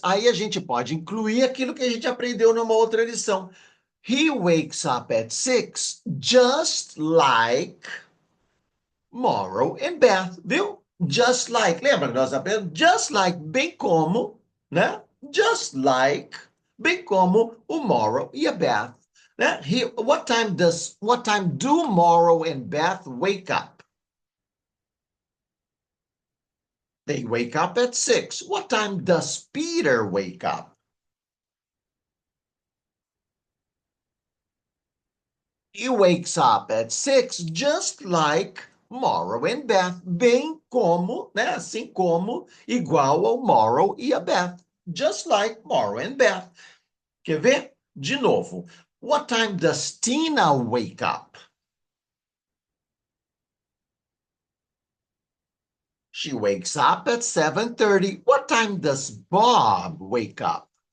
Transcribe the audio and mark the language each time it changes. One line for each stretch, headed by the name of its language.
Portuguese: Aí a gente pode incluir aquilo que a gente aprendeu numa outra lição.
English: He wakes up at 6, just like Morrow and Beth,
Portuguese: viu?
English: Just like,
Portuguese: lembra que nós aprendemos? Just like, bem como, né?
English: Just like,
Portuguese: bem como o Morrow e a Beth. Né?
English: What time do Morrow and Beth wake up? They wake up at 6. What time does Peter wake up? He wakes up at 6, just like Morrow and Beth,
Portuguese: bem como, né? Assim como, igual ao Morrow e a Beth.
English: Just like Morrow and Beth.
Portuguese: Quer ver? De novo.
English: What time does Tina wake up? She wakes up at 7:30. What time does Bob wake up?